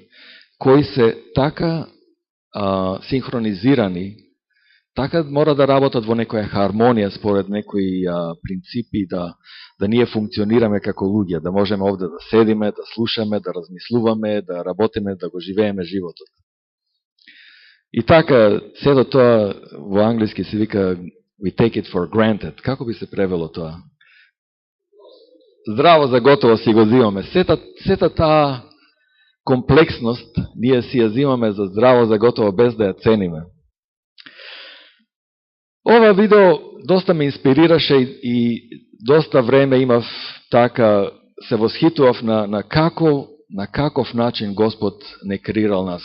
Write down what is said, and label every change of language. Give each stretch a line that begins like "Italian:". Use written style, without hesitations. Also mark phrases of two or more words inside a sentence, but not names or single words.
Macedonian: Кои се така синхронизирани, така мора да работат во некоја хармонија според некои принципи, да ние функционираме како луѓе, да можеме овде да седиме, да слушаме, да размислуваме, да работиме, да го живееме животот. И така, сето тоа во англиски се вика
English: we take it for granted.
Macedonian: Како би се превело тоа? Здраво за готово си го зимаме. Сета таа комплексност ние си ја зимаме за здраво за готово без да ја цениме. Ова видео доста ме инспирираше и доста време имав така се восхитував на каков начин Господ не креирал нас.